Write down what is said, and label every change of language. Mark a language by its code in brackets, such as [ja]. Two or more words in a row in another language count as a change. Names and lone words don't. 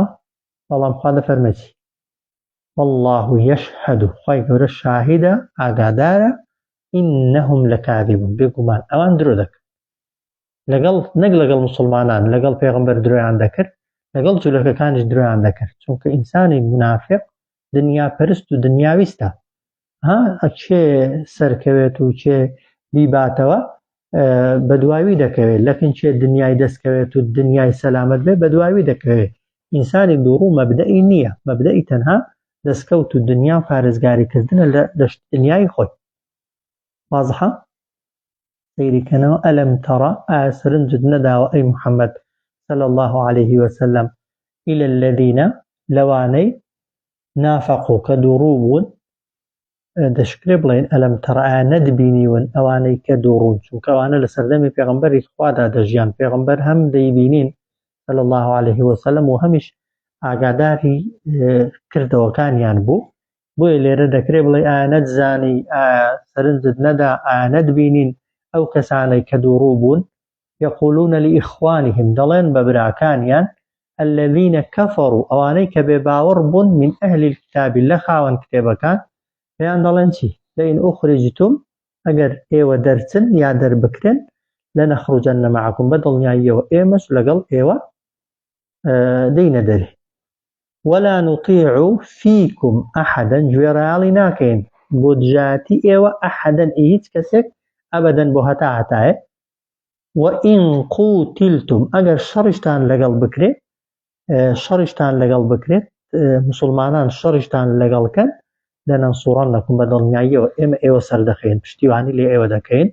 [ckb] بەڵام خوا دەفەرمێتی [ar] والله يشهد [ckb] خوای گەورە شاهیدە ئاگادارە [ar] ئینەهم لەکاذبون [ckb] بێگومان ئەوان درۆ دەکەن نەک لەگەڵ مسلمانان لەگەڵ پێغەمبەر درۆیان دەکرد لەگەڵ جوولەکەکانیش درۆیان دەکرد چونکە ئینسانی منافق دنیا پەرست و دنیاویستە چێ سەرکەوێت و چێ بیباتەوە بە دواوی دەکەوێت لەکن چێ دنیای دەستکەوێت و دنیای سەلامەت بێ بە دواوی دەکەوێت. ئینسانی دووڕوو مەبدەئی نییە مەبدەئی تەنها دەستکەوت و دنیا و پارێزگاریکردنە لە دنیای خۆی. وازحە؟ سەیریکەنەوە [ar] ئەلەم تەڕە [ckb] ئایا سەرنجت نەداوە ئەی محەممەد [ar] صلی الله عليه وسلم إلى الذين [ckb] لەوانەی نافەقوا کە دووڕوو بوون دەشکرێ بڵێن [ar] ئەلەم تەڕە [ckb] ئایا نەدبینیون ئەوانەی کە دووڕوون چونکە ئەوانە لە سەردەمی پێغەمبەری خوادا دەژیان پێغەمبەر هەم دەیبینین [ar] صلی الله عليه وسلم [ckb] و هەمیش ئاگاداری کردەوەکانیان بوو بۆیە لێرە دەکرێ بڵێ ئایا نەتزانی سەرنجت نەدا ئایا نەدبینین ئەو کەسانەی کە دووڕوو بوون [ar] یەقولون لإخوانهم [ckb] دەڵێن بە براکانیان [ar] الذين كفروا [ckb] ئەوانەی کە بێباوەڕ بوون [ar] من ئەهل الكتاب [ckb] لە خاوەن کتێبەکان پێیان دەڵێن چی [ar] لئن أخرجتم [ckb] ئەگەر ئێوە دەرچن یا دەربکرێن [ar] لەنەخڕوجەنە معەکم [ckb] بە دڵنیاییەوە ئێمەش لەگەڵ ئێوە دەینە دەرێ. [ar] ولا نطيع فيكم أحدا [ckb] گوێڕایاڵی ناکەین بۆ دژایەتی ئێوە ئەحەدەن هیچ کەسێک ئەبەدەن بۆ هەتایە. [ar] وئین قوتیلتم [ckb] ئەگەر شەڕیشتان لەگەڵ بکرێت مسلمانان شەڕیشتان لەگەڵکەن لەنەنسوڕنەکم بە دڵنیاییەوە ئێوە سەردەخەین پشتیوانی لێ ئێوە دەکەین.